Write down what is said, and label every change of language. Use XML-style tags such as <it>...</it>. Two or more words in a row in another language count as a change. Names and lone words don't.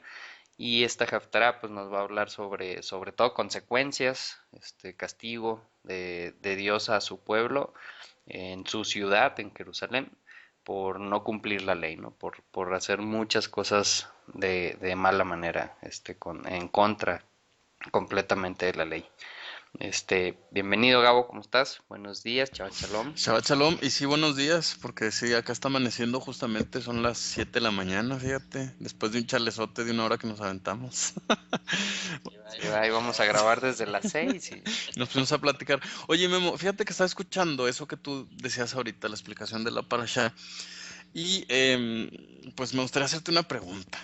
<es>Y esta Haftarah pues nos va a hablar sobre todo consecuencias, castigo de Dios a su pueblo en su ciudad, en Jerusalén, por no cumplir la ley, ¿no? Por hacer muchas cosas de mala manera, en contra completamente de la ley. Bienvenido Gabo, ¿cómo estás? Buenos días, chao, shalom.</es> <he>שבת שלום,</he> <es>y sí, buenos días, porque sí, acá está amaneciendo justamente, son las 7 de la mañana, fíjate, después de un chalezote de una hora que nos aventamos. Ahí vamos a grabar desde las 6 y Nos pusimos a platicar. Oye, Memo, fíjate que estaba escuchando eso que tú decías ahorita, la explicación de la parasha, y pues me gustaría hacerte una pregunta.</es>